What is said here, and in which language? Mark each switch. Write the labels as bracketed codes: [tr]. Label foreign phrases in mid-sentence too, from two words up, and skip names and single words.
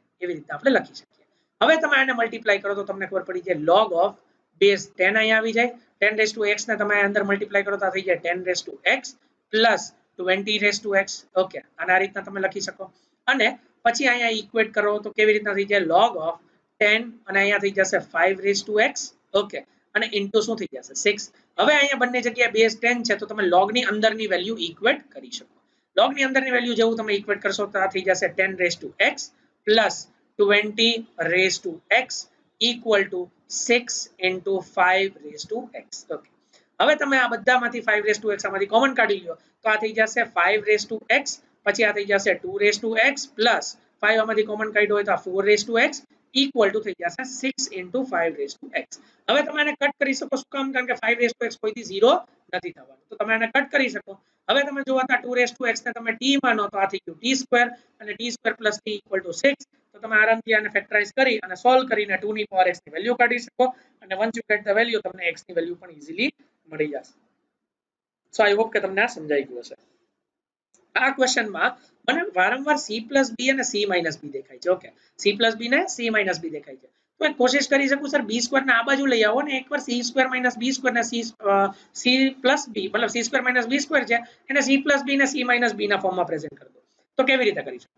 [gu] એવી રીતે આપણે લખી શકીએ. હવે તમે આને મલ્ટીપ્લાય કરો તો તમને ખબર પડી જાય [en] log of base 10 [gu] અહીંયા આવી જાય [en] 10 raised to x [gu] ને તમે અંદર મલ્ટીપ્લાય કરો તો આ થઈ જાય [en] 10 raised to x plus 20 raised to x. [gu] ઓકે, અને આ રીતના તમે લખી શકો. અને પછી અહીંયા ઇક્વેટ કરો તો કેવી રીતના થઈ જાય [en] log of 10 [gu] અને અહીંયા થઈ જશે [en] 5 raised to x. [gu] ઓકે, અને ઇન્ટુ શું થઈ જશે 6. હવે અહીંયા બંને જગ્યાએ બેઝ 10 છે તો તમે [en] log ની [gu] અંદરની વેલ્યુ ઇક્વેટ કરી શકો. [en] log ની [gu] અંદરની વેલ્યુ જેવું તમે ઇક્વેટ કરશો તો આ થઈ જશે [en] 10 raised to x plus 20 raised to x [gu] equal to 6 into 5 raised to x. ઓકે, હવે તમે આ બધામાંથી [en] 5 raised to x [gu] આમાંથી કોમન કાઢી લ્યો તો આ થઈ જશે [en] 5 raised to x [gu] પછી આ થઈ જશે [en] 2 raised to x plus 5 [gu] આમાંથી કોમન કાઢ્યો હોય તો આ [en] 4 raised to x equal to [gu] થઈ જશે [en] 6 into 5 raised to x. [gu] હવે તમે આને કટ કરી શકો. શું કામ? કારણ કે [en] 5 raised to x [gu] કોઈથી 0 નથી થવાનું તો તમે આને કટ કરી શકો. હવે તમે જોવો તો [en] 2 raised to x [gu] ને તમે t માનો તો આ થઈ ગયું t સ્ક્વેર અને t [en] square plus [gu] t [en] equal to 6. [gu] તો તમે આરામથી આને ફેક્ટરાઇઝ કરી અને સોલ્વ કરીને 2 ની પાવર x ની વેલ્યુ કાઢી શકો અને [en] once you get the value [gu] તમને x ની વેલ્યુ પણ ઈઝીલી મળી જશે. [en] so I hope [gu] કે તમને આ સમજાઈ ગયું હશે. આ ક્વેશ્ચનમાં મને વારંવાર [en] c plus b [gu] અને [en] c minus b [gu] દેખાય છે. ઓકે, [en] c plus b [gu] ને [en] c minus b [gu] દેખાય છે તો એક કોશિશ કરી શકું સર b સ્ક્વેર ને આ બાજુ લઈ આવો ને એકવાર c સ્ક્વેર [en] minus b [gu] સ્ક્વેર ને [en] c plus b [gu] મતલબ c સ્ક્વેર [en] minus b [gu] સ્ક્વેર છે એને [en] c plus b [gu] ને [en] c minus b [gu] ના ફોર્મમાં પ્રેઝન્ટ કરી દો તો કેવી રીતે કરી શકું?